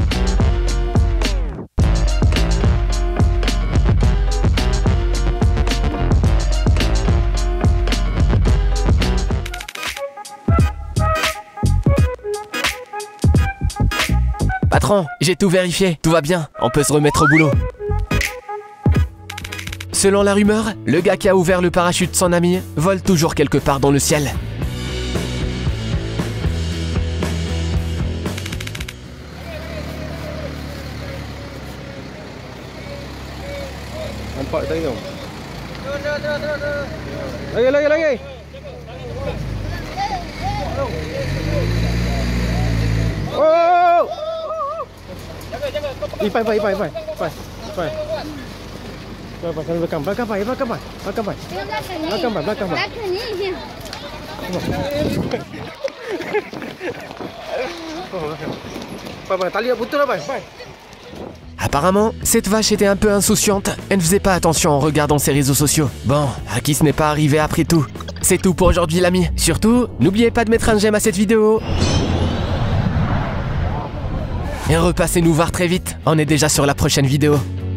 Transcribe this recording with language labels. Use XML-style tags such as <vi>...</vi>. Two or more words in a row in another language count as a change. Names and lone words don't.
<fr>Patron, j'ai tout vérifié, tout va bien, on peut se remettre au boulot. Selon la rumeur, le gars qui a ouvert le parachute de son ami vole toujours quelque part dans le ciel.</fr> <ms>Nampak tadi tu. Lagi. Oh! Ipai. Belakang. Tali putus lah, pai.</ms> <fr>Apparemment, cette vache était un peu insouciante. Elle ne faisait pas attention en regardant ses réseaux sociaux. Bon, à qui ce n'est pas arrivé après tout. C'est tout pour aujourd'hui, l'ami. Surtout, n'oubliez pas de mettre un j'aime à cette vidéo. Et repassez nous voir très vite. On est déjà sur la prochaine vidéo.</fr>